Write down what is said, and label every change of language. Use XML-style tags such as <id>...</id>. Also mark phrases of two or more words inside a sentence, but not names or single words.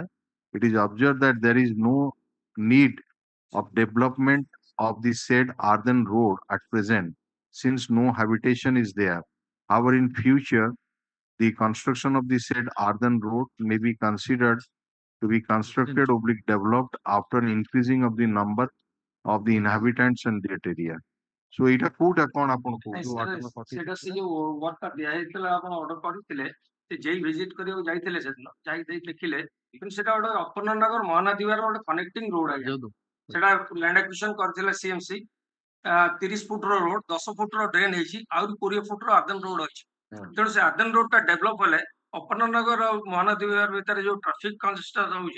<en>It is observed that there is no need of development of the said earthen road at present, since no habitation is there. However, in future, the construction of the said earthen road may be considered to be constructed oblique developed after increasing of the number of the inhabitants in that area. So এটা কোটা কোন আপন</en> <or>ସେଟା ସେ ଯୋଉ ୱାର୍ଡଟା ଦିଆ ହେଇଥିଲା ଆପଣ ଅର୍ଡର କରିଥିଲେ ସେ ଯେଇ ଭିଜିଟ କରିବାକୁ ଯାଇଥିଲେ ସେଦିନ ଯାଇ ଦେଇ ଦେଖିଲେ କିନ୍ତୁ ସେଟା ଗୋଟେ ଅପର୍ଣ୍ଣନଗର ମହାନଦୀର ଗୋଟେ</or> <en>connecting road</en> <or>ଆଜ୍ଞା ସେଟା</or> <en>land acquisition</en> <or>କରିଥିଲା ସିଏମସି 30 ଫୁଟର ରୋଡ 10 ଫୁଟର ଡ୍ରେନ୍ ହେଇଛି ଆହୁରି 20 ଫୁଟର</or> <en>earthen road</en> <or>ଅଛି ତେଣୁ ସେ</or> <en>earthen road</en> <or>ଡେଭଲପ ହେଲେ ଅପର୍ଣ୍ଣନଗର ଆଉ ମହାନଦୀ ଭିତରେ ଯୋଉ</or> <en>traffic congestion</en> <or>ହଉଛି</or>